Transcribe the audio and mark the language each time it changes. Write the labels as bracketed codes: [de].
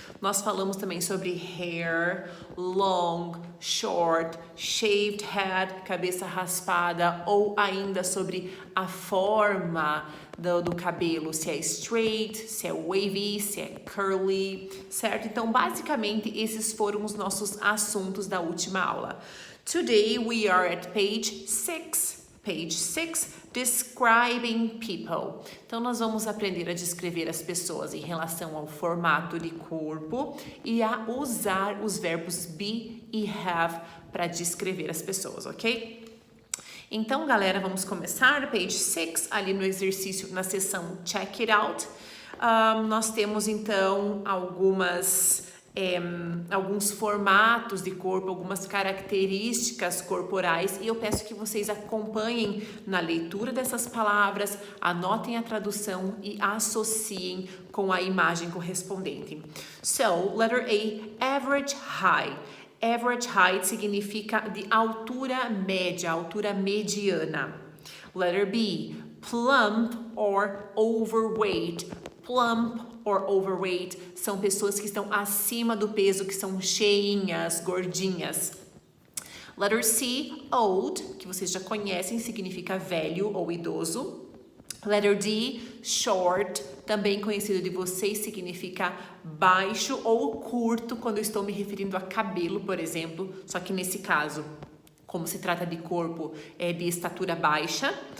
[pt] Nós falamos também sobre hair, [en] long, short, shaved head, [pt] cabeça raspada, ou ainda sobre a forma do cabelo, se é straight, se é wavy, se é curly, certo? Então, basicamente, esses foram os nossos assuntos da última aula. [en] Today, we are at page 6. Page 6, describing people. [pt] Então, nós vamos aprender a descrever as pessoas em relação ao formato de corpo e a usar os verbos be e have para descrever as pessoas, ok? Então, galera, vamos começar. Page 6, ali no exercício, na seção Check It Out. Nós temos, então, alguns formatos de corpo, algumas características corporais, e eu peço que vocês acompanhem na leitura dessas palavras, anotem a tradução e associem com a imagem correspondente. [en] So, letter A, average height. Average height [pt] significa de altura média, altura mediana. Letter B, plump or overweight. [en] Plump or overweight [pt] são pessoas que estão acima do peso, que são cheinhas, gordinhas. [en] Letter C, old, [pt] que vocês já conhecem, significa velho ou idoso. [en] Letter D, short, [pt] também conhecido de vocês, significa baixo ou curto, quando eu estou me referindo a cabelo, por exemplo, só que nesse caso, como se trata de corpo, é de estatura baixa.